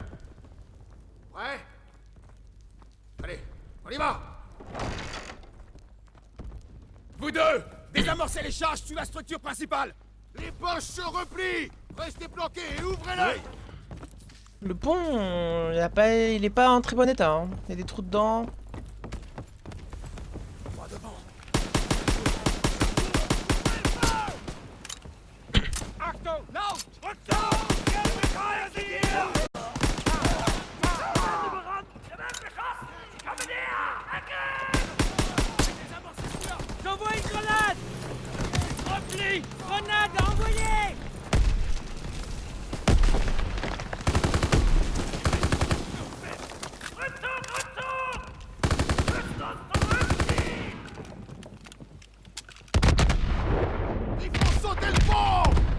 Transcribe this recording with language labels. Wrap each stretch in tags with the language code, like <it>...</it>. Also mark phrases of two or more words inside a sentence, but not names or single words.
<fr>Ouais? Allez, on y va! Vous deux, désamorcez les charges sur la structure principale. Les Boches se replient! Restez planqués et ouvrez l'œil! Le pont, il est pas en très bon état. Hein. Il y a des trous dedans.</fr> <de>Achtung! Laut! Rückzug!</de> <fr>J'envoie une grenade. Repli. Grenade à envoyer. Ils font sauter le pont!</fr>